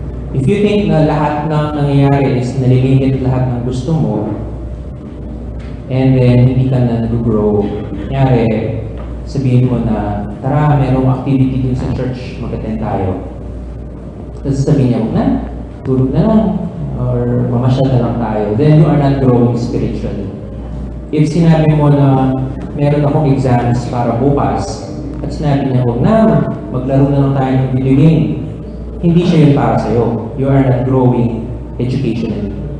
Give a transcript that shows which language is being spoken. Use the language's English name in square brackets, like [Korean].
[English] If you think [Filipino] na lahat ng nangyayari is nalilimit lahat ng gusto mo, and then hindi ka na nag-grow, nangyari, sabihin mo na, tara, merong activity din sa church, mag-attend tayo. Tapos sabihin niya, huwag na, tulog na lang, or mamasyal na lang tayo. [English] Then you are not growing spiritually. [Filipino] If sinabi mo na meron akong exams para bukas, at sinabi niya, huwag na, maglaro na lang tayo ng video game, hindi siya yun para sa'yo. [English] You are not growing educationally.